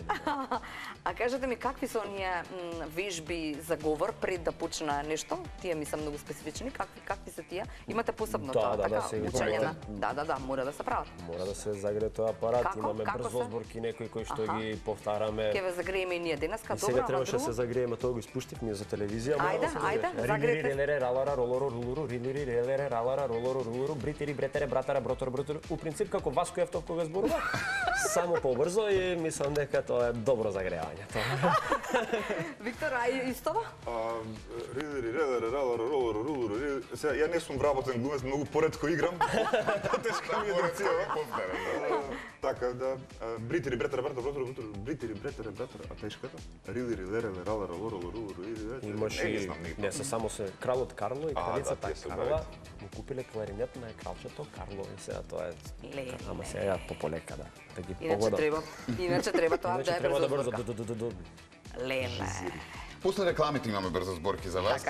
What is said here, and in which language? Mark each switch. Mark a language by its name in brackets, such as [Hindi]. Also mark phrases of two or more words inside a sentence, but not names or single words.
[Macedonian] А кажете ми, какви се оние вежби за говор пред да почне нешто? Тие ми се многу специфични. Какви се тие? Имате посебно Да, тоа, да, така? да, се Учење на... имаме. Да, мора да се прават. Мора да се загре тој апарат, Како? имаме Како се? брзозборки некои кои што Аха. ги повтараме. Ке ве загрееме и ние денеска, И добро, сега ама требаше да друго? се загрееме, тоа го испуштивме за телевизија. Ајде, ајде, загрете. Рилери, ралара, ролоро, рулуру, рилери, релере, ралара, ролоро, рулуру, бритери, бретере, братара, бротор, бротор. У принцип како Васко Евтов кога зборува. Само побрзо и мислам дека тоа е добро загревање. Виктор, а истова? Рилери, релери, ралара, ролоро, рулуру, рилери. Сега, ја не сум вработен глумец, многу поретко играм. Тешка ми е да Така, да. Бритери, бретера, братара, бротор, бротор, бритери, бретера, братара, а тешката? Рилери, лереле, ралара, ролоро, рулуру, рилери. Имаше Не ги знам нигде. не се само се кралот Карло и кралицата тие се Карла бавите. му купиле кларинет на кралчето Карло и сега тоа е. Леле. Ама сега пополека да ги Иначе погодам. треба тоа да Иначе е треба да брзо брзо. зборка. Леле. После рекламите имаме брзо зборки за вас,